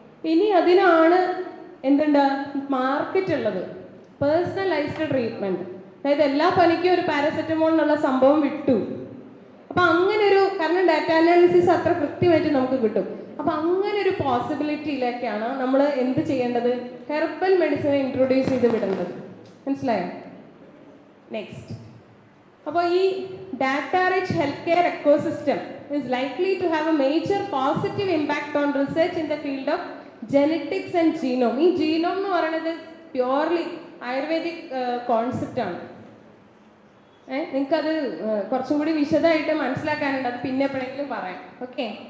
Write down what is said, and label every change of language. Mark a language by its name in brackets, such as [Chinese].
[Malayalam] ഇനി അതിനാണ് എന്തുണ്ട് മാർക്കറ്റ് ഉള്ളത്, പേഴ്സണലൈസ്ഡ് ട്രീറ്റ്മെന്റ്. അതായത് എല്ലാ പനിക്കും ഒരു പാരസെറ്റമോൾ എന്നുള്ള സംഭവം വിട്ടു. അപ്പൊ അങ്ങനെ ഒരു, കാരണം ഡാറ്റ അനാലിസിസ് അത്ര കൃത്യമായിട്ട് നമുക്ക് കിട്ടും. അപ്പൊ അങ്ങനെ ഒരു പോസിബിലിറ്റിയിലേക്കാണ് നമ്മൾ എന്ത് ചെയ്യേണ്ടത്, ഹെർബൽ മെഡിസിനെ ഇൻട്രൊഡ്യൂസ് ചെയ്ത് വിടേണ്ടത്. മനസ്സിലായോ? [English] next, [Malayalam] അപ്പോൾ ഈ [English] Data rich health care ecosystem is likely to have a major positive impact on research in the field of genetics and genome. [Malayalam] ഈ ജീനോം എന്ന് പറയുന്നത് പ്യുവർലി ആയുർവേദിക് കോൺസെപ്റ്റ് ആണ്. നിങ്ങൾക്കത് കുറച്ചും കൂടി വിശദമായിട്ട് മനസ്സിലാക്കാനുണ്ട്, അത് പിന്നെ എപ്പോഴെങ്കിലും പറയാം. ഓക്കെ.